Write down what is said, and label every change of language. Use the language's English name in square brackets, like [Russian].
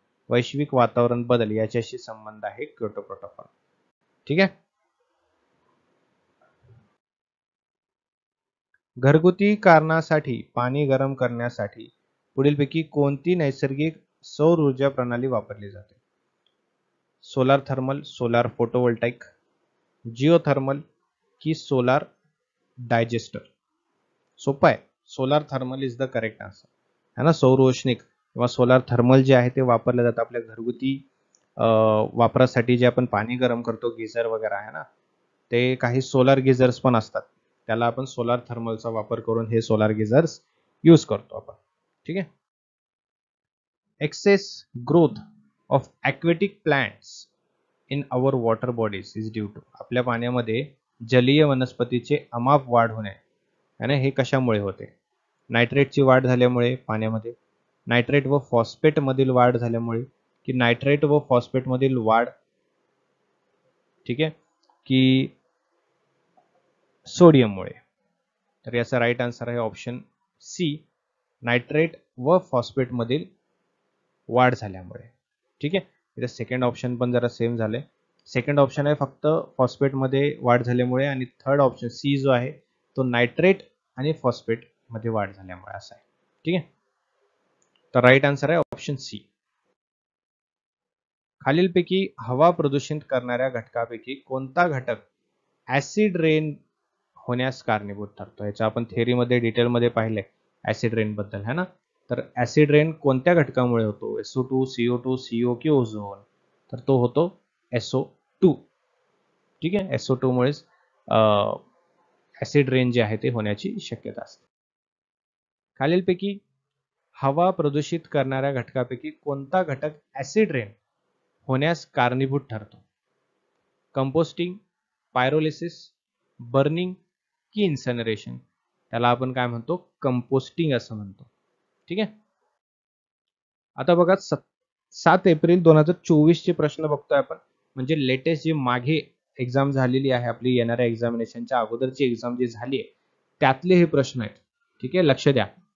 [Marathi] वैश्विक वातावरण बदल याच्याशी संबंध आहे क्योटो प्रोटोकॉल. ठीक आहे. घरगुती कारणासाठी पाणी गरम करण्यासाठी पुढीलपैकी कोणती नैसर्गिक सौर ऊर्जा प्रणाली वापरली जाते? Solar thermal, solar photovoltaic, geothermal की सोलार डायजेस्टर. सोपं आहे. [English] Solar thermal is the correct answer, है ना. [Marathi] सौर औष्णिक किंवा सोलार थर्मल जे आहे ते वापरलं जातं आपल्या घरगुती वापरासाठी. जे आपण पाणी गरम करतो, गिझर वगैरे आहे ना, ते काही सोलार गिझर्स पण असतात. त्याला आपण सोलार थर्मलचा वापर करून हे सोलार गिझर्स यूज करतो आपण. ठीक आहे. [English] Excess growth of aquatic plants in our water bodies is due to. [Marathi] आपल्या पाण्यामध्ये जलीय वनस्पतीचे अमाप वाढ होणे आणि हे कशामुळे होते? नायट्रेटची वाढ झाल्यामुळे पाण्यामध्ये, नायट्रेट व फॉस्फेट मधील वाढ झाल्यामुळे की नायट्रेट व फॉस्फेट मधील वाढ, ठीक आहे, की सोडियममुळे. तर याचा राईट आन्सर आहे ऑप्शन सी, नायट्रेट व फॉस्फेट मधील वाढ झाल्यामुळे. ठीक आहे, इथे सेकंड ऑप्शन पण जरा सेम झाले. सेकंड ऑप्शन आहे फक्त फॉस्फेट मध्ये वाढ झाल्यामुळे, आणि थर्ड ऑप्शन सी जो आहे तो नायट्रेट आणि फॉस्फेट मध्ये वाढ झाल्यामुळे असा आहे. ठीक आहे, तर राईट आन्सर आहे ऑप्शन सी. खालीलपैकी हवा प्रदूषित करणाऱ्या घटकापैकी कोणता घटक ऍसिड रेन होण्यास कारणीभूत ठरतो? याच्या आपण थेअरीमध्ये डिटेलमध्ये पाहिलंय ऍसिड रेन बद्दल, है ना. तर ऍसिड रेन कोणत्या घटकामुळे होतो? SO2, CO2, CO की ओझोन? तर तो होतो SO2. ठीक आहे, SO2 मुळेच ऍसिड रेन जे आहे ते होण्याची शक्यता असते. खालीलपैकी हवा प्रदूषित करणाऱ्या घटकापैकी कोणता घटक ऍसिड रेन होण्यास कारणीभूत ठरतो? कंपोस्टिंग, पायरोलिसिस, बर्निंग की इन्सनरेशन? त्याला आपण काय म्हणतो? कंपोस्टिंग असं म्हणतो. ठीक आहे, आता बघा 7 एप्रिल 2024 चे प्रश्न बघतोय आपण, म्हणजे लेटेस्ट जी मागे एक्झाम झालेली आहे आपली, येणाऱ्या एक्झामिनेशनच्या अगोदरची एक्झाम जी झाली आहे त्यातले हे प्रश्न आहेत. ठीक आहे, लक्ष द्या.